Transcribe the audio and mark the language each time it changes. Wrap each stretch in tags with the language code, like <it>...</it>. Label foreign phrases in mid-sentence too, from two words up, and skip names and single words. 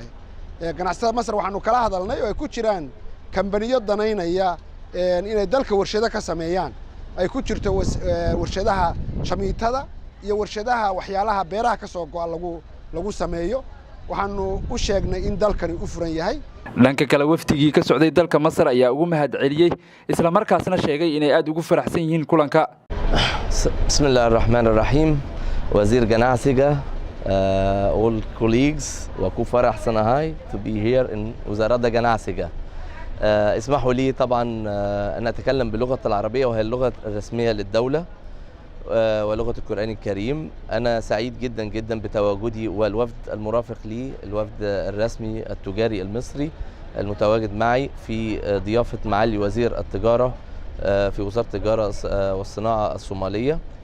<so>ganacsatada Masar waxaanu kala hadalnay oo ay ku jiraan kambaniyo danaynaya inay dalka warshado ka sameeyaan, ay ku jirto warshadaha shamiitada iyo warshadaha waxyaalaha beeraha ka soo go'a lagu sameeyo. waxaanu u sheegnay in dalkani u furan yahay. dhanka kale wafdigii ka socday dalka Masar ayaa ugu mahadceliyay isla markaasna sheegay inay aad ugu faraxsan yihiin kulanka.</so> <ar>بسم الله الرحمن الرحيم.</ar> <so>Wasiir ganacsiga,</so> <en>all colleagues,</en> <so>waa ku faraxsanahay</so> <en>to be here in</en> <so>wasaaradda ganacsiga.</so> <ar>اسمحوا لي طبعا أن أتكلم باللغة العربية وهي اللغة الرسمية للدولة ولغة القرآن الكريم. أنا سعيد جدا جدا بتواجدي والوفد المرافق لي، الوفد الرسمي التجاري المصري المتواجد معي في ضيافة معالي وزير التجارة في وزارة التجارة والصناعة الصومالية.</ar>